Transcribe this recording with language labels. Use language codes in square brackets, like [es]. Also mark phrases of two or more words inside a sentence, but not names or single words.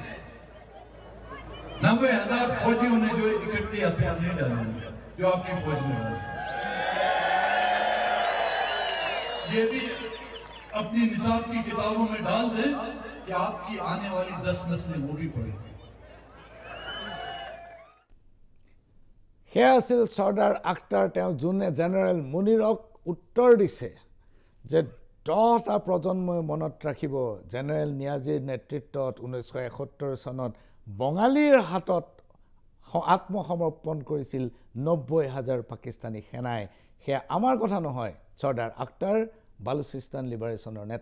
[ur] 90,000 فوجیوں نے جو اکٹھے ہتھیار نہیں ڈالے جو آپ کی فوج نے ڈالے یہ بھی اپنی نصاب کی کتابوں میں ڈال دیں کہ آپ کی آنے والی 10 نسلیں وہ بھی پڑھیں [as] সেয়া আছিল সৰ্দাৰ আখতাৰ তেওঁ যোনে জেনেৰেল মুনিৰক উত্তৰ দিছে যে 10টা প্ৰজন্মই মনত ৰাখিব জেনেৰেল নিয়াজীৰ নেতৃত্বত 1971 চনত বঙালীৰ হাতত আত্মসমৰ্পণ কৰিছিল 90,000 পাকিস্তানী সেনাই সেয়া আমাৰ কথা নহয় সৰ্দাৰ আখতাৰ বালুচিস্তান লিবাৰেশ্যনৰ নেতা।